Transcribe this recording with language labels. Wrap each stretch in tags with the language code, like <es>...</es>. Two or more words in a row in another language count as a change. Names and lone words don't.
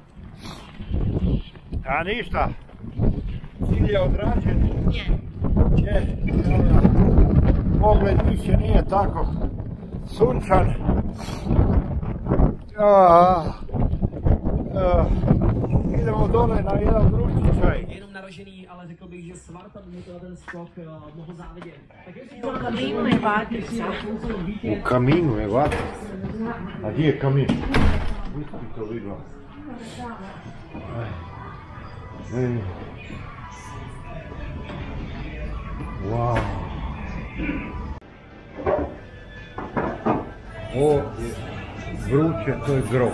<hr>A ništa. Cilj je odrađen. Je. Pogled više nije tako sunčan. Idemo dole na jedan vrući čaj.</hr> <cs>Jenom naražený, ale řekl bych, že Svarta by to ten skok mohl závidět.</cs> <hr>U kaminu je vatrica. U kaminu je vatra. A gdje je kamin? Nisi to vidjela. Wow. Ovo je vruće, to je grob.</hr>